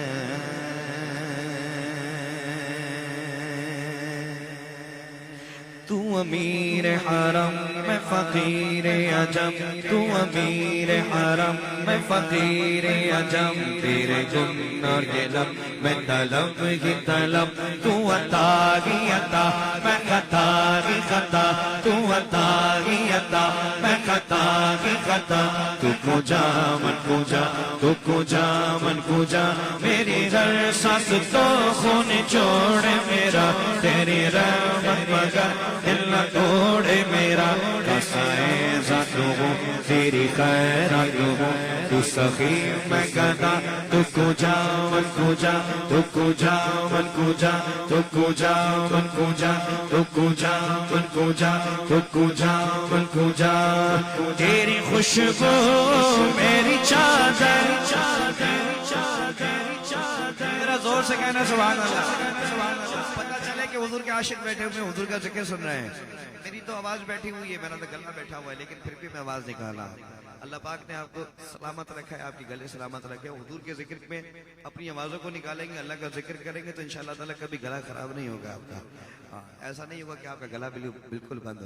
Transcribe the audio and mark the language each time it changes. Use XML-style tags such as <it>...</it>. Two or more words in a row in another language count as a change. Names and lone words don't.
<ur>تو تو امیر حرم میں فقیر عجم تو امیر حرم میں فقیر عجم تیرے گن اور یہ لب میں طلب ہی طلب تو عطا ہی عطا میں خطا ہی خطا تو عطا ہی عطا میں خطا ہی خطا</ur> <fa>تو کجا من کجا تو کجا من کجا</fa> <ur>میری ہر سانس تو خون چھوڑے میرا تیری رحمت مگر دل نہ توڑے میرا ایسا ذات ہوں تیری خیرات ہوں تو سخی میں گدا</ur> <fa>تو کجا من کجا تو کجا من کجا تو کجا من کجا تو کجا من کجا تو کجا من کجا</fa> <ur>تیری خوشبو میری چادر میرا زور سے کہنا</ur> <ar>سبحان اللہ</ar> <ur>پتہ چلے کہ حضور کے عاشق بیٹھے ہوئے حضور کا ذکر سن رہے ہیں میری تو آواز بیٹھی ہوئی ہے میرا تو گلا بیٹھا ہوا ہے لیکن پھر بھی میں آواز نکالا اللہ پاک نے آپ کو سلامت رکھا ہے آپ کی گلے سلامت رکھے حضور کے ذکر میں اپنی آوازوں کو نکالیں گے اللہ کا ذکر کریں گے تو</ur> <ar>انشاءاللہ تعالیٰ</ar> <ur>کبھی گلا خراب نہیں ہوگا آپ کا ایسا نہیں ہوگا کہ آپ کا گلا بالکل بند ہو</ur>